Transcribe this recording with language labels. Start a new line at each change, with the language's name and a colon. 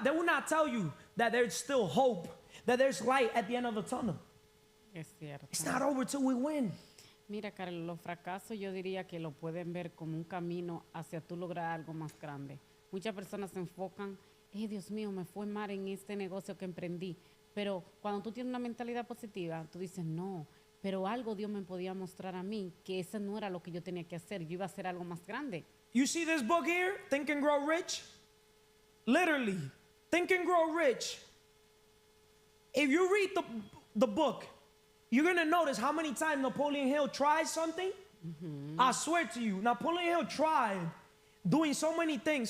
English: They will not tell you that there's still hope, that there's light at the end of the tunnel.
Spanish: Es cierto.
English: It's not over till we win.
Spanish: Mira, Carlos, los fracasos yo diría que lo pueden ver como un camino hacia tú lograr algo más grande. Muchas personas se enfocan, Dios mío, me fue mal en este negocio que emprendí. Pero cuando tú tienes una mentalidad positiva, tú dices, no, pero algo Dios me podía mostrar a mí, que ese no era lo que yo tenía que hacer. Yo iba a hacer algo más grande.
English: You see this book here, Think and Grow Rich? Literally, Think and Grow Rich. If you read the book, you're going to notice how many times Napoleon Hill tried something. Mm-hmm. I swear to you, Napoleon Hill tried doing so many things.